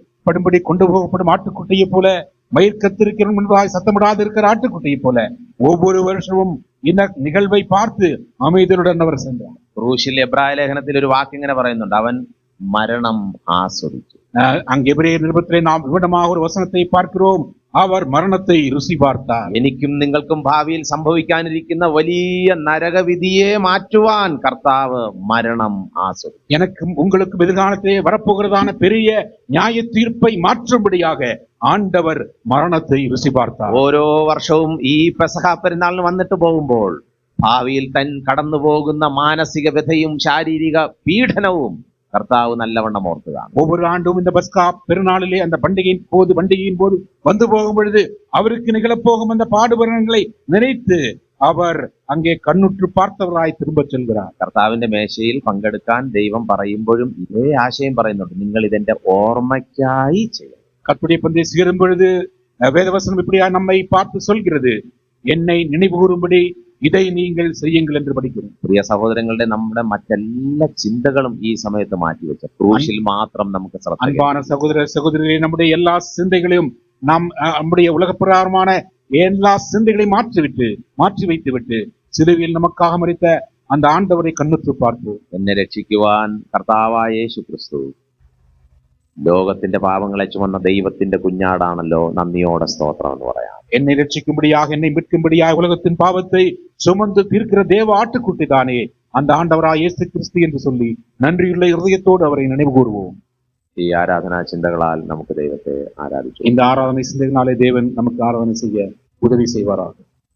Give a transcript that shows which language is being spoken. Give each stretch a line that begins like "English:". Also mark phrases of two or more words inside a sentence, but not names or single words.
Tamil: அறுக்கப்படும்படி கொண்டு போகப்படும் ஆட்டுக்குட்டியை போல, மயிர் கத்திருக்கிற முன்பாய் சத்தமிடாது இருக்கிற ஆட்டுக்குட்டியை போல ஒவ்வொரு வருஷமும் இந்த நிகழ்வை பார்த்து அமைதலுடன் அவர் சென்றார்.
Malayalam: ക്രൂശിൽ എബ്രായ ലേഖനത്തിൽ ഒരു വാക്ക് ഇങ്ങനെ പറയുന്നുണ്ട്, അവൻ മരണം ആസ്വദിച്ചു.
Tamil: அங்கே எபிரேயர் நிருபத்திலே நாம் விவரமாக ஒரு வசனத்தை பார்க்கிறோம், அவர் மரணத்தை ருசி பார்த்தார்.
Malayalam: എനിക്കും നിങ്ങൾക്കും ഭാവിയിൽ സംഭവിക്കാനിരിക്കുന്ന വലിയ നരകവിധിയെ മാറ്റുവാൻ കർത്താവ് മരണം ആസ്വദിച്ചു.
Tamil: எனக்கும் உங்களுக்கும் எதிர்காலத்திலே வரப்போகிறதான பெரிய நியாய தீர்ப்பை மாற்றும்படியாக ஆண்டவர் மரணத்தை ருசி பார்த்தார்.
Malayalam: ഓരോ വർഷവും ഈ പെസഹ പെരുന്നാളിന് വന്നിട്ട് പോകുമ്പോൾ ഭാവിയിൽ തൻ കടന്നു പോകുന്ന മാനസിക വ്യഥയും ശാരീരിക പീഡനവും കർത്താവ് നല്ലവണ്ണം ഓർത്തതാണ്.
Tamil: ஒவ்வொரு ஆண்டும் இந்த பஸ்கா பெருநாளிலே அந்த பண்டிகையின் போது வந்து போகும் பொழுது அவருக்கு நிகழப்போகும் அந்த பாடுபரணங்களை நினைத்து அவர் அங்கே கண்ணுற்று பார்த்தவராய் திரும்ப செல்கிறார்.
Malayalam: കർത്താവിന്റെ മേശയിൽ പങ്കെടുക്കാൻ ദൈവം പറയുമ്പോഴും ഇതേ ആശയം പറയുന്നുണ്ട്, നിങ്ങൾ ഇതെന്റെ ഓർമ്മയ്ക്കായി ചെയ്യണം.
Tamil: கர்த்தருடைய பந்தியை சேரும் பொழுது வேதவசனம் இப்படியா நம்மை பார்த்து சொல்கிறது, என்னை நினைவு கூறும்படி இதை நீங்கள் செய்யுங்கள் என்று படிக்கிறோம்.
Malayalam: പ്രിയ സഹോദരങ്ങളുടെ നമ്മുടെ മറ്റെല്ലാ ചിന്തകളും ഈ സമയത്ത് മാറ്റിവെച്ച ക്രൂശിൽ മാത്രം നമുക്ക് ശ്രദ്ധ.
Tamil: அன்பான சகோதர சகோதரிகளே, நம்முடைய எல்லா சிந்தைகளையும் நாம் நம்முடைய உலகப்பிரகாரமான எல்லா சிந்தைகளையும் மாற்றி வைத்து விட்டு சிலுவையில் நமக்காக மரித்த அந்த ஆண்டவரை கண்ணுற்று பார்ப்போம்.
Malayalam: എന്നെ രക്ഷിക്കുവാൻ കർത്താവായ യേശു ക്രിസ്തു ലോകത്തിന്റെ പാപങ്ങളെ ചുമന്ന ദൈവത്തിന്റെ കുഞ്ഞാടാണല്ലോ, നന്ദിയോടെ സ്തോത്രം എന്ന് പറയാം.
Tamil: என்னை ரட்சிக்கும்படியாக, என்னை மீட்கும்படியாக உலகத்தின் பாவத்தை சுமந்து தீர்க்கிற தேவ ஆட்டுக்குட்டி தானே அந்த ஆண்டவராய் இயேசு கிறிஸ்து என்று சொல்லி நன்றியுள்ள இருதயத்தோடு அவரை நினைவு கூறுவோம்.
Malayalam: ഈ ആരാധനാ ചിന്തകളാൽ നമുക്ക് ദൈവത്തെ ആരാധിച്ചു.
Tamil: இந்த ஆராதனை சிந்தையினாலே தேவன் நமக்கு ஆராதனை செய்ய உதவி செய்வாராக.